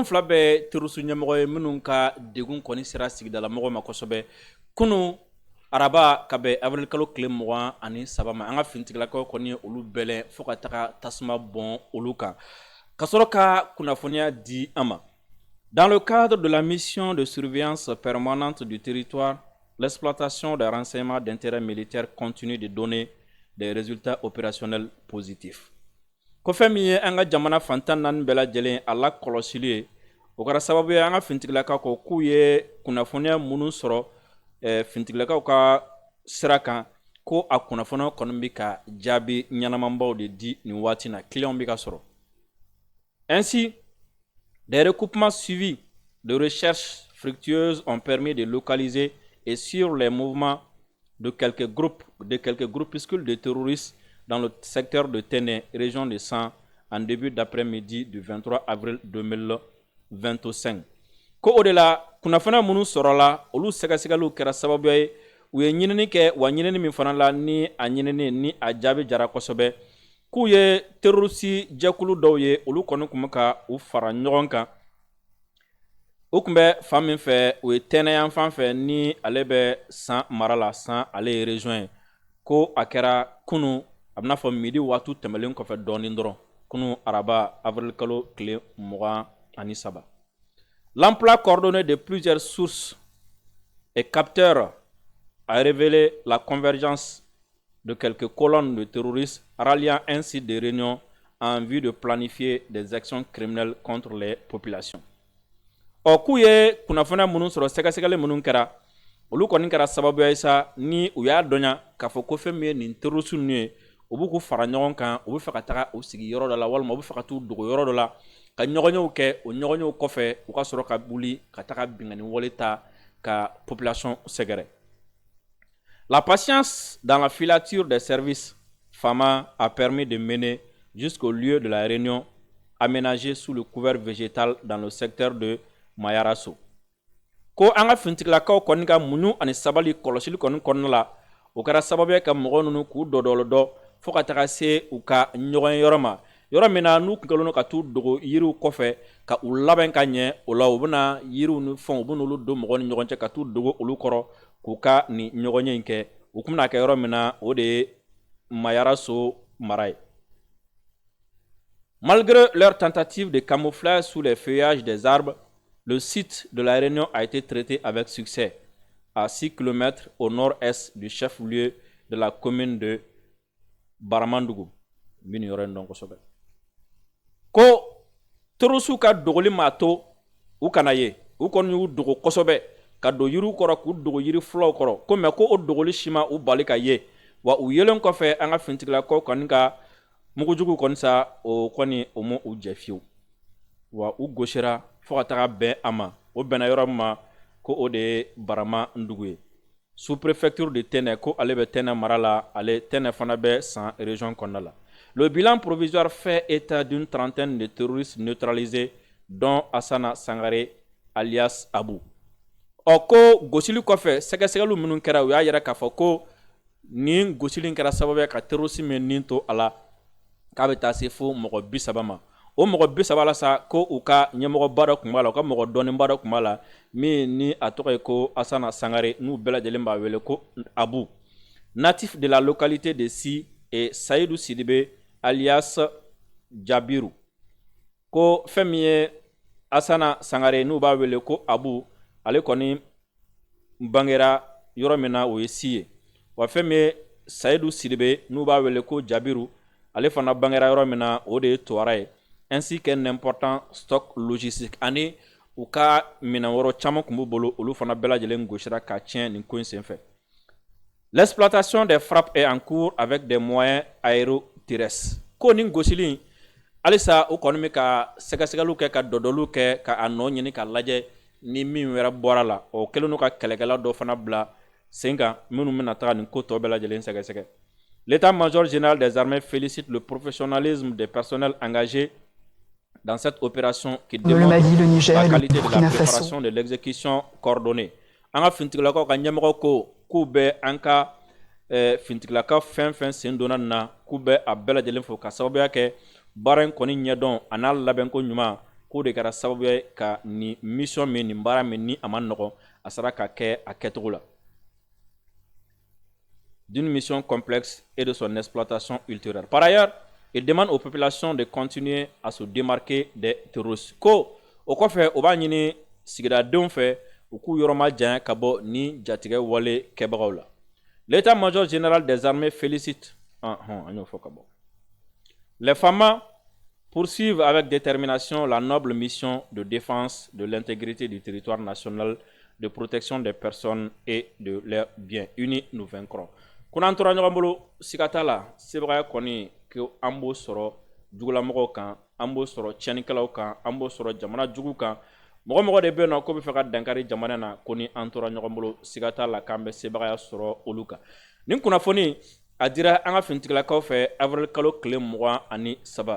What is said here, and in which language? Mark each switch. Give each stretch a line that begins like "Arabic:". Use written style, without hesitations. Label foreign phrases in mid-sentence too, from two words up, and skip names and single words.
Bambara: fila bɛɛ terroriste ɲɛmɔgɔ ye minnu ka degun kɔni sera sigidala mɔgɔw ma kosɛbɛ kunu araba ka bɛn avril kalo tile 23 ma an ka finitigilakaw kɔni ye olu bɛlɛ fo ka taga tasuma bɔn olu kan ka sɔrɔ ka kunnafoniya di an ma
French: dans le cadre de la mission de surveillance permanente du territoire l'exploitation des renseignements d'intérêt militaire continue de donner des résultats opérationnels positifs.
Bambara: ko fɛn min ye an ka jamana fantan naani bɛɛ lajɛlen a la kɔlɔsili ye o kɛra sababu ye an ka fintigilakaw ko k'u ye kunnafoniya minnu sɔrɔ fintigilakaw ka sira kan ko a kunnafoniya kɔni bɛ ka jaabi ɲɛnamanbaw de di nin waati na clients bɛ ka sɔrɔ.
French: Ainsi, des recoupements suivis de recherches fructueuses ont permis de localiser et suivre les mouvements de quelques groupuscules de terroristes dans le secteur de Téné, région de San, en début d'après-midi du 23 avril 2025.
Bambara: Ko o de la kunnafoniya minnu sɔrɔla olu sɛgɛsɛgɛliw kɛra sababu ye u ye ɲinini kɛ wa ɲinini min fana la ni a ɲinini ni a jaabi jara kosɛbɛ k'u ye terroriste jɛkulu dɔw ye olu kɔni tun bɛ ka u fara ɲɔgɔn kan u tun bɛ fan min fɛ o ye tɛnɛyan fan fɛ ni ale bɛ San mara la San ale ye région ye ko a kɛra kunu a bɛna fɔ midi waati tɛmɛlen kɔfɛ dɔɔnin dɔrɔn kunu araba avril kalo tile 23.
French: L'emploi coordonné de plusieurs sources et capteurs a révélé la convergence de quelques colonnes de terroristes ralliant ainsi des réunions en vue de planifier des actions criminelles contre les populations.
Bambara: O k'u ye kunnafoniya minnu sɔrɔ sɛgɛsɛgɛli minnu kɛra olu kɔni kɛra sababu ye sa ni u y'a dɔnya k'a fɔ ko fɛn min ye nin terroriste ninnu ye u b'u k'u fara ɲɔgɔn kan u bɛ fɛ ka taga u sigi yɔrɔ dɔ la walima u bɛ fɛ ka t'u dogo yɔrɔ dɔ la ka ɲɔgɔnyew kɛ o ɲɔgɔnyew kɔfɛ u ka sɔrɔ ka wuli ka taga bingani wale ta ka population sɛgɛrɛ.
French: La patience dans la filature des services FAMA a permis de mener jusqu'au lieu de la réunion aménagé sous le couvert végétal dans le secteur de Mayaraso.
Bambara: Ko an ka fintigilakaw kɔni ka muɲu ani sabali kɔlɔsili kɔni kɔnɔna la o kɛra sababu ye ka mɔgɔ ninnu k'u dɔdɔlɔdɔ fo ka taga se u ka ɲɔgɔn yɔrɔ ma yɔrɔ min na n'u tun kɛlen don ka t'u dogo yiriw kɔfɛ ka u labɛn ka ɲɛ o la u bɛna yiriw ni fɛnw u bɛ n'olu don mɔgɔw ni ɲɔgɔn cɛ ka t'u dogo olu kɔrɔ k'u ka nin ɲɔgɔnye in kɛ u tun bɛna kɛ yɔrɔ min na o de ye Mayaraso mara ye.
French: Malgré leur tentative de camouflage sous les feuillages des arbres, le site de la réunion a été traité avec succès à 6 km au nord-est du chef-lieu de la commune de Baramandougou.
Bambara: Ko terroriste ka dogoli mato u kana ye u kɔni y'u dogo kosɛbɛ ka don yiriw kɔrɔ k'u dogo yiri fulaw kɔrɔ ko mɛ ko o dogoli sima u bali ka ye wa u yelen kɔfɛ an ka fintigilakaw kɔni ka mugujugu kɔni sa o kɔni o ma u jɛ fiyewu wa u gosira fo ka taga bɛn a ma o bɛnna yɔrɔ min ma ko o de ye Baramandougou ye.
French: Sous-préfecture de Ténè
Bambara: ko ale bɛ Ténè mara la ale Ténè fana bɛ San région kɔnɔna la.
French: Le bilan provisoire fait état d'une trentaine de terroristes neutralisés dont Asana Sangare alias Abu.
Bambara: O ko gosili kɔfɛ sɛgɛsɛgɛliw minnu kɛra u y'a yira k'a fɔ ko nin gosili kɛra sababu ye ka terroriste min nin to a la k'a bɛ taa se fo mɔgɔ 30 ma. O mɔgɔ 30 la sa ko u ka ɲɛmɔgɔba dɔ tun b'a la u ka mɔgɔ dɔnnenba dɔ tun b'a la min ni a tɔgɔ ye ko Asana Sangare n'u bɛɛ lajɛlen b'a wele ko Abu.
French: Natif de la localité de Si et Saïdou Sidibé alias Jabiru.
Bambara: Ko fɛn min ye Asana Sangare n'u b'a wele ko Abu ale kɔni bangera yɔrɔ min na o ye Si ye wa fɛn min ye Saïdou Sidibé n'u b'a wele ko Jabiru ale fana bangera yɔrɔ min na o de ye Touara ye
French: ainsi qu'un important stock logistique
Bambara: ani u ka minɛn wɛrɛ caman tun b'u bolo olu fana bɛɛ lajɛlen gosira ka tiɲɛ nin ko in senfɛ.
French: L'exploitation des frappes est en cours avec des moyens aéroterrestres.
Bambara: Ko nin gosili halisa u kɔni bɛ ka sɛgɛsɛgɛliw kɛ ka dɔdɔliw kɛ ka a nɔ ɲini ka lajɛ ni min wɛrɛ bɔra la o kɛlen don ka kɛlɛkɛla dɔ fana bila sen kan minnu bɛna taga nin ko tɔ bɛɛ lajɛlen sɛgɛsɛgɛ.
French: L'état-major général des armées félicite le professionnalisme des personnels engagés dans cette opération qui démontre la qualité de la préparation de l'exécution coordonnée.
Bambara: An ka fintigilakaw ka ɲɛmɔgɔ ko k'u bɛ an ka fintigilakaw fɛn fɛn sen donna nin na k'u bɛ a bɛɛ lajɛlen fo ka sababuya kɛ baara in kɔni ɲɛdɔn a n'a labɛnko ɲuman k'o de kɛra sababu ye ka nin mission min nin baara min ni a ma nɔgɔn a sera ka kɛ a kɛcogo la.
French: D'une mission complexe et de son exploitation ultérieure. Par ailleurs, il demande aux populations de continuer à se démarquer des terroristes.
Bambara: Ko o kɔfɛ o b'a ɲini sigidadenw fɛ u k'u yɔrɔ ma janya ka bɔ ni jatigɛ wale kɛbagaw la.
French: L'état-major général des armées félicite les FAMA poursuivre avec détermination la noble mission de défense de l'intégrité du territoire national, de protection des personnes et de leurs biens. Unis, nous vaincrons.
Bambara: Kuna tora ɲɔgɔn bolo siga t'a la sebaaya kɔni ko an b'o sɔrɔ jugulamɔgɔw kan, an b'o sɔrɔ tiɲɛnikɛlaw kan, an b'o sɔrɔ jamana jugu kan. Mɔgɔ mɔgɔ de bɛ yen nɔ ko bɛ fɛ ka dankari jamana na ko ni an tora ɲɔgɔn bolo siga t'a la k'an bɛ sebaaya sɔrɔ olu kan. Nin kunnafoni a dira an ka finitigilakaw fɛ avril kalo tile 23.